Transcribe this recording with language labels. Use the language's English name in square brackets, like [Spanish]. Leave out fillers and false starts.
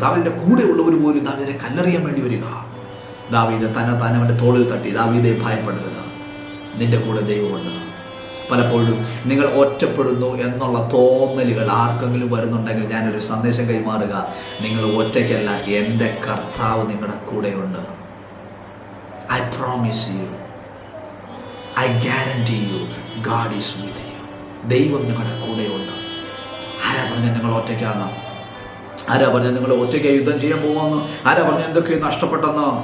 [Malayalam] ദാവീദിന്റെ കൂടെയുള്ളവർ പോലും ദാവീദിനെ കല്ലെറിയാൻ വേണ്ടി വരിക. ദാവീദ് തന്നെ അവന്റെ തോളിൽ തട്ടി, ദാവീദെ ഭയപ്പെടരുത്, നിന്റെ കൂടെ ദൈവമുണ്ട്. പലപ്പോഴും നിങ്ങൾ ഒറ്റപ്പെടുന്നു എന്നുള്ള തോന്നലുകൾ ആർക്കെങ്കിലും വരുന്നുണ്ടെങ്കിൽ ഞാനൊരു സന്ദേശം കൈമാറുക, നിങ്ങൾ ഒറ്റയ്ക്കല്ല, എൻ്റെ കർത്താവ് നിങ്ങളുടെ കൂടെയുണ്ട്. [English] I promise you, I guarantee you, God is with you. [Malayalam] ദൈവം നിങ്ങളുടെ കൂടെയുണ്ട്. ആരാ പറഞ്ഞ നിങ്ങൾ ഒറ്റയ്ക്കാന്ന്? ആരാ പറഞ്ഞ നിങ്ങൾ ഒറ്റയ്ക്ക് യുദ്ധം ചെയ്യാൻ പോവാന്ന്? ആരാ പറഞ്ഞ എന്തൊക്കെ നഷ്ടപ്പെട്ടെന്ന്?